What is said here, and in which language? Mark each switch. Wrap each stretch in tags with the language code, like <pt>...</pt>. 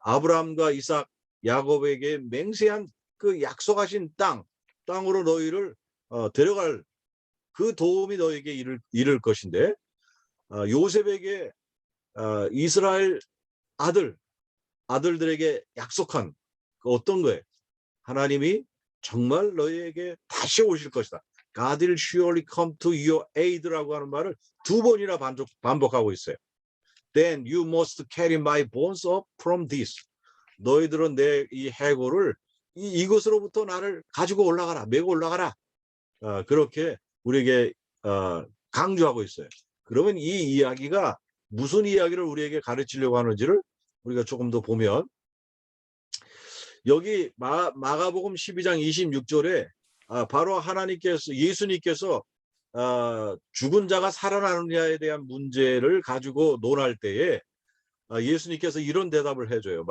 <ko>아브라함과 이삭, 야곱에게 맹세한 그 약속하신 땅으로 너희를 데려갈 그 도움이 너에게 이를 것인데 요셉에게 이스라엘 아들들에게 약속한 그 어떤 거예요? 하나님이 정말 너희에게 다시 오실 것이다. God will surely come to your aid 라고 하는 말을 두 번이나 반복하고 있어요.</ko> <en>Then you must carry my bones up from this.</en> <ko>너희들은 내 이 해골을 이것으로부터 나를 가지고 올라가라, 메고 올라가라. 그렇게 우리에게 강조하고 있어요. 그러면 이 이야기가 무슨 이야기를 우리에게 가르치려고 하는지를 우리가 조금 더 보면 여기 마가복음 12장 26절에 바로 예수님께서 죽은 자가 살아나느냐에 대한 문제를 가지고 논할 때에 예수님께서 이런 대답을 해줘요.</ko>